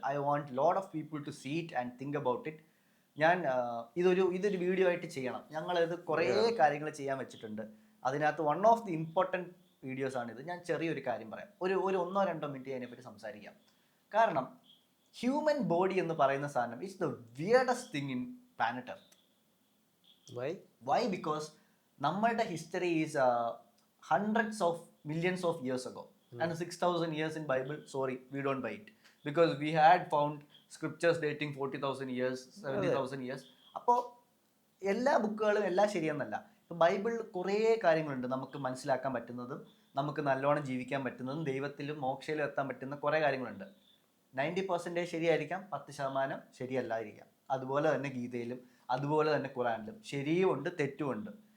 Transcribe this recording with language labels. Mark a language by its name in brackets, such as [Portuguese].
[English] I want lot of people to see it and think about it. [Malayalam] ഞാൻ ഇതൊരു video ആയിട്ട് ചെയ്യണം. ഞങ്ങളിത് കുറേ കാര്യങ്ങൾ ചെയ്യാൻ വെച്ചിട്ടുണ്ട്. അതിനകത്ത് [English] one of the important [Malayalam] വീഡിയോസാണിത്. ഞാൻ ചെറിയൊരു കാര്യം പറയാം, ഒരു 1-2 മിനിറ്റ് അതിനെപ്പറ്റി സംസാരിക്കാം. കാരണം ഹ്യൂമൻ ബോഡി എന്ന് പറയുന്ന സാധനം [English] It's the weirdest thing in planet earth. Why? Because നമ്മളുടെ history is hundreds of millions of years ago, and 6,000 years in Bible, sorry, we don't buy it, because we had found scriptures dating 40,000 years, 70,000 years. [Malayalam] അപ്പോൾ എല്ലാ ബുക്കുകളും എല്ലാം ശരിയെന്നല്ല. ഇപ്പോൾ ബൈബിളിൽ കുറേ കാര്യങ്ങളുണ്ട് നമുക്ക് മനസ്സിലാക്കാൻ പറ്റുന്നതും നമുക്ക് നല്ലോണം ജീവിക്കാൻ പറ്റുന്നതും ദൈവത്തിലും മോക്ഷയിലും എത്താൻ പറ്റുന്ന കുറേ കാര്യങ്ങളുണ്ട്. 90% ശരിയായിരിക്കാം, 10% ശരിയല്ലായിരിക്കാം. അതുപോലെ തന്നെ ഗീതയിലും അതുപോലെ തന്നെ ഖുറാനിലും ശരിയുമുണ്ട് തെറ്റുമുണ്ട്.